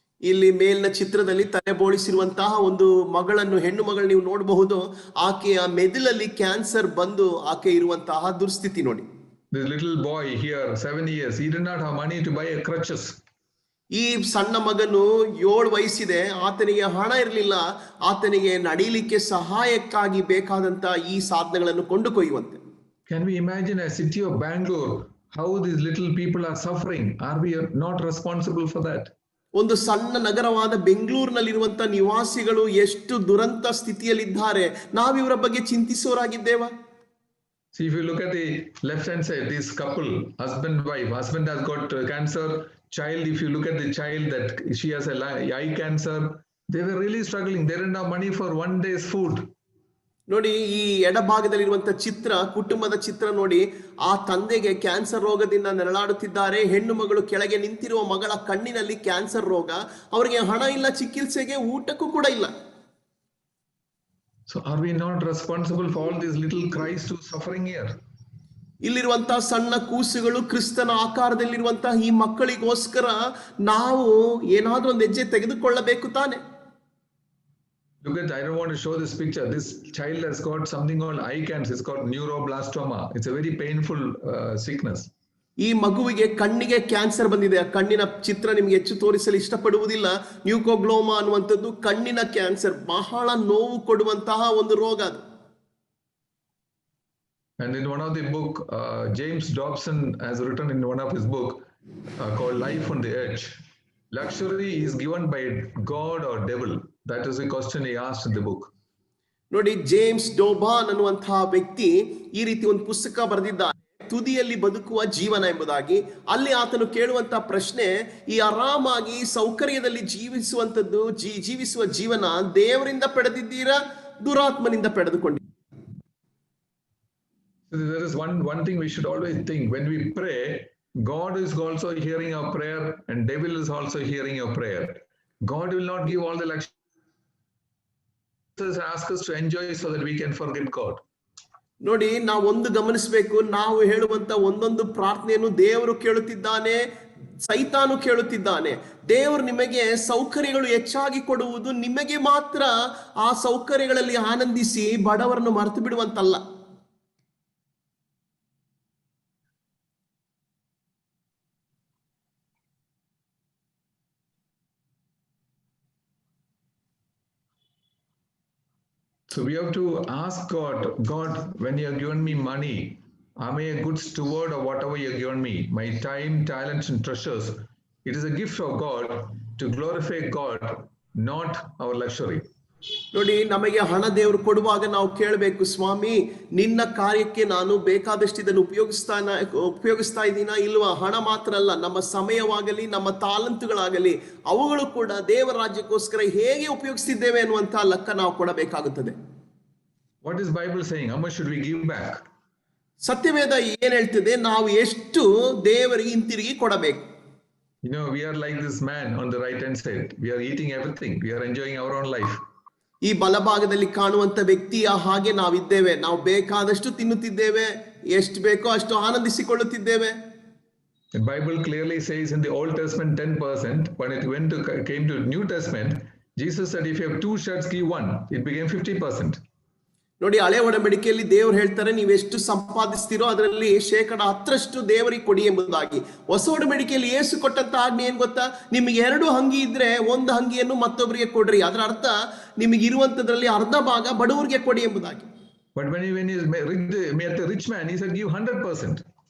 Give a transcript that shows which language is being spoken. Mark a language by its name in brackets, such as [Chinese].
[Kannada] ಇಲ್ಲಿ ಮೇಲಿನ ಚಿತ್ರದಲ್ಲಿ ತಲೆ ಬೋಳಿಸಿರುವಂತಹ ಒಂದು ಹೆಣ್ಣು ಮಗಳು ನೀವು ನೋಡಬಹುದು. ಆಕೆಯ ಮೆದುಳಲ್ಲಿ ಕ್ಯಾನ್ಸರ್ ಬಂದು ಆಕೆ ಇರುವಂತಹ ದುರ್ಸ್ಥಿತಿ ನೋಡಿ. [English] This little boy here, 7 years, he did not have money to buy a crutches. [Kannada] ಈ ಸಣ್ಣ ಮಗನು 7 ವಯಸ್ಸಿದೆ, ಆತನಿಗೆ ಹಣ ಇರಲಿಲ್ಲ, ಆತನಿಗೆ ನಡೀಲಿಕ್ಕೆ ಸಹಾಯಕ್ಕಾಗಿ ಬೇಕಾದಂತ ಈ ಸಾಧನಗಳನ್ನು ಕೊಂಡುಕೊಯ್ಯುವಂತೆ. [English] Can we imagine a city of Bangalore, how these little people are suffering? Are we not responsible for that? [Kannada] ಒಂದು ಸಣ್ಣ ನಗರವಾದ ಬೆಂಗಳೂರಿನಲ್ಲಿರುವಂತ ನಿವಾಸಿಗಳು ಎಷ್ಟು ದುರಂತ ಸ್ಥಿತಿಯಲ್ಲಿದ್ದಾರೆ, ನಾವಿವರ ಬಗ್ಗೆ ಚಿಂತಿಸುವರಾಗಿದ್ದೇವಾ? [English] See, if you look at the left hand side, this couple, husband, wife, husband has got cancer, child, if you look at the child that she has a eye cancer, they were really struggling. They didn't have money for one day's food. [Kannada] ನೋಡಿ, ಈ ಎಡಭಾಗದಲ್ಲಿರುವಂತ ಚಿತ್ರ, ಕುಟುಂಬದ ಚಿತ್ರ ನೋಡಿ. ಆ ತಂದೆಗೆ cancer ರೋಗದಿಂದ ನರಳಾಡುತ್ತಿದ್ದಾರೆ, ಹೆಣ್ಣು ಮಗಳು ಕೆಳಗೆ ನಿಂತಿರುವ ಮಗಳ ಕಣ್ಣಿನಲ್ಲಿ ಕ್ಯಾನ್ಸರ್ ರೋಗ, ಅವರಿಗೆ ಹಣ ಇಲ್ಲ, ಚಿಕಿತ್ಸೆಗೆ ಊಟಕ್ಕೂ ಕೂಡ ಇಲ್ಲ. [English] So are we not responsible for all these little Christ who suffering here? [Kannada] ಇಲ್ಲಿರುವಂತಹ ಸಣ್ಣ ಕೂಸುಗಳು, ಕ್ರಿಸ್ತನ ಆಕಾರದಲ್ಲಿರುವಂತಹ ಈ ಮಕ್ಕಳಿಗೋಸ್ಕರ ನಾವು ಏನಾದ್ರೂ ಒಂದು ಹೆಜ್ಜೆ ತೆಗೆದುಕೊಳ್ಳಬೇಕು ತಾನೆ. [English] Look at, I don't want to show this picture. This child has got something called eye cancer. It's called neuroblastoma. It's a very painful sickness. [Kannada] ಈ ಮಗುವಿಗೆ ಕಣ್ಣಿಗೆ ಕ್ಯಾನ್ಸರ್ ಬಂದಿದೆ. ಆ ಕಣ್ಣಿನ ಚಿತ್ರ ನಿಮ್ಗೆ ಹೆಚ್ಚು ತೋರಿಸಲು ಇಷ್ಟಪಡುವುದಿಲ್ಲ. ನ್ಯೂಕೋಗ್ಲೋಮಾ ಅನ್ನುವಂಥದ್ದು ಕಣ್ಣಿನ ಕ್ಯಾನ್ಸರ್, ಬಹಳ ನೋವು ಕೊಡುವಂತಹ ಒಂದು ರೋಗ ಅದು. [English] And in one of the book, James Dobson has written in one of his book called Life on the Edge. Luxury is given by God or devil? That is the question he asked in the book. [Kannada] ನೋಡಿ, James ಡೋಬಾನ್ ಅನ್ನುವಂತಹ ವ್ಯಕ್ತಿ ಈ ರೀತಿ ಒಂದು ಪುಸ್ತಕ ಬರೆದಿದ್ದಾನೆ, ತುದಿಯಲ್ಲಿ ಬದುಕುವ ಜೀವನ ಎಂಬುದಾಗಿ. ಅಲ್ಲಿ ಆತನು ಕೇಳುವಂತಹ ಪ್ರಶ್ನೆ, ಈ ಆರಾಮಾಗಿ ಸೌಕರ್ಯದಲ್ಲಿ ಜೀವಿಸುವ ಜೀವನ ದೇವರಿಂದ ಪಡೆದಿದ್ದೀರಾ, ದುರಾತ್ಮನಿಂದ ಪಡೆದುಕೊಂಡಿದ್ದೀರಾ? [English] There is one thing we should always think. When we pray, God is also hearing our prayer and devil is also hearing your prayer. God will not give all the luxury. Ask us to enjoy so that we can forget God. [Kannada] ನೋಡಿ, ನಾವು ಒಂದು ಗಮನಿಸಬೇಕು, ನಾವು ಹೇಳುವಂತ ಒಂದೊಂದು ಪ್ರಾರ್ಥನೆಯನ್ನು ದೇವರು ಕೇಳುತ್ತಿದ್ದಾನೆ, ಸೈತಾನು ಕೇಳುತ್ತಿದ್ದಾನೆ. ದೇವರು ನಿಮಗೆ ಸೌಕರ್ಯಗಳು ಹೆಚ್ಚಾಗಿ ಕೊಡುವುದು ನಿಮಗೆ ಮಾತ್ರ ಆ ಸೌಕರ್ಯಗಳಲ್ಲಿ ಆನಂದಿಸಿ ಬಡವರನ್ನು ಮರೆತು ಬಿಡುವಂತಲ್ಲ. [English] So we have to ask God, when you have given me money, am I a good steward of whatever you have given me? My time, talents, and treasures. It is a gift of God to glorify God, not our luxury. [Kannada] ನೋಡಿ, ನಮಗೆ ಹಣ ದೇವರು ಕೊಡುವಾಗ ನಾವು ಕೇಳಬೇಕು, ಸ್ವಾಮಿ ನಿನ್ನ ಕಾರ್ಯಕ್ಕೆ ನಾನು ಬೇಕಾದಷ್ಟು ಇದನ್ನು ಉಪಯೋಗಿಸ್ತಾ ಇದ್ದೀನಾ ಇಲ್ವಾ? ಹಣ ಮಾತ್ರ ಅಲ್ಲ, ನಮ್ಮ ಸಮಯವಾಗಲಿ ನಮ್ಮ ತಾಲಂತುಗಳಾಗಲಿ ಅವುಗಳು ಕೂಡ ದೇವರ ರಾಜ್ಯಕ್ಕೋಸ್ಕರ ಹೇಗೆ ಉಪಯೋಗಿಸ್ತಿದ್ದೇವೆ ಅನ್ನುವಂತ ಲೆಕ್ಕ ನಾವು ಕೊಡಬೇಕಾಗುತ್ತದೆ. [English] What is Bible saying? How much should we give back? [Kannada] ಸತ್ಯವೇದ ಏನ್ ಹೇಳ್ತದೆ? ನಾವು ಎಷ್ಟು ದೇವರಿಗೆ ಹಿಂತಿರುಗಿ ಕೊಡಬೇಕು. [English] We are like this man on the right hand side. We are eating everything. We are enjoying our own life. [Kannada] ಈ ಬಲಭಾಗದಲ್ಲಿ ಕಾಣುವಂತ ವ್ಯಕ್ತಿಯ ಹಾಗೆ ನಾವಿದ್ದೇವೆ. ನಾವು ಬೇಕಾದಷ್ಟು ತಿನ್ನುತ್ತಿದ್ದೇವೆ, ಎಷ್ಟು ಬೇಕೋ ಅಷ್ಟು ಆನಂದಿಸಿಕೊಳ್ಳುತ್ತಿದ್ದೇವೆ. [English] The Bible clearly says in the Old Testament 10%. When it came to New Testament, Jesus said, if you have 2 shirts, give 1. It became 50%. [Kannada] ನೋಡಿ, ಹಳೆ ಒಡಂಬಡಿಕೆಯಲ್ಲಿ ದೇವರು ಹೇಳ್ತಾರೆ, ನೀವೆಷ್ಟು ಸಂಪಾದಿಸ್ತೀರೋ ಅದರಲ್ಲಿ 10% ದೇವರಿಗೆ ಕೊಡಿ ಎಂಬುದಾಗಿ. ಹೊಸ ಒಡಂಬಡಿಕೆಯಲ್ಲಿ ಯೇಸು ಕೊಟ್ಟಂತ ಆಜ್ಞೆ ಏನ್ ಗೊತ್ತಾ? ನಿಮಗೆ 2 ಅಂಗಿ ಇದ್ರೆ 1 ಅಂಗಿಯನ್ನು ಮತ್ತೊಬ್ಬರಿಗೆ ಕೊಡ್ರಿ. ಅದರ ಅರ್ಥ ನಿಮಗೆ ಇರುವಂತದ್ರಲ್ಲಿ ಅರ್ಧ ಭಾಗ ಬಡವರಿಗೆ ಕೊಡಿ ಎಂಬುದಾಗಿ. [English] But when he met a rich man, he said, give 100%.